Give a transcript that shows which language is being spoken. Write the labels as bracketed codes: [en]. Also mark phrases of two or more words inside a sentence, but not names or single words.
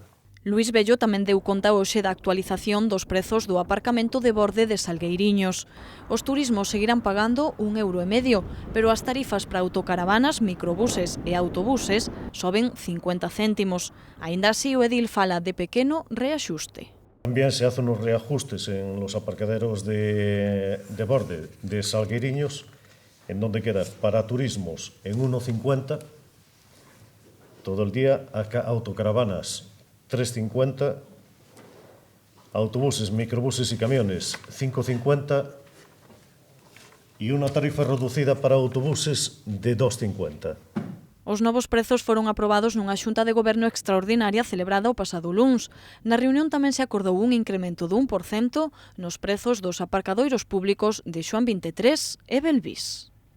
[gl] Luís Bello tamén deu conta hoxe da actualización dos prezos do aparcamento de borde de Salgueiriños. Os turismos seguirán pagando €1,50, pero as tarifas para autocaravanas, microbuses e autobuses soben 50 céntimos. Aínda así, o edil fala de pequeno reaxuste. [es] También se hacen unos reajustes en los aparcaderos de borde de Salgueiriños, en donde queda para turismos en 1,50 todo el día, autocaravanas 3,50, autobuses, microbuses y camiones 5,50 y una tarifa reducida para autobuses de 2,50. [gl] Os novos prezos foron aprobados nunha xunta de goberno extraordinaria celebrada o pasado luns. Na reunión tamén se acordou un incremento do 1% nos prezos dos aparcadoiros públicos de Xoán 23 e Belvís.